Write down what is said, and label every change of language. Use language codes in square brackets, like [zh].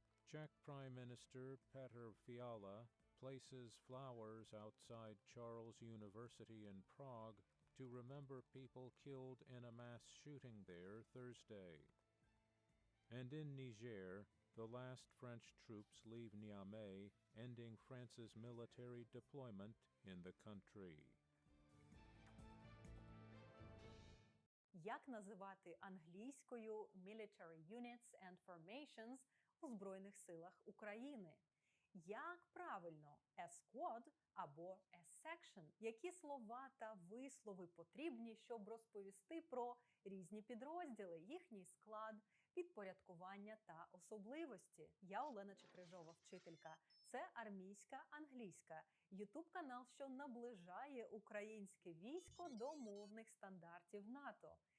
[en] Czech Prime Minister Petr Fiala places flowers outside Charles University in Prague to remember people killed in a mass shooting there Thursday. And in Niger, the last French troops leave Niamey, ending France's military deployment in the country. [uk] Як називати англійською [en] military units and formations [uk] у Збройних силах України? Як правильно [en] a squad [uk] або [en] a section? [uk] Які слова та вислови потрібні, щоб розповісти про різні підрозділи, їхній склад, підпорядкування та особливості? Я Олена Чекрижова, вчителька. Це армійська англійська. Ютуб-канал, що наближає українське військо до мовних стандартів НАТО.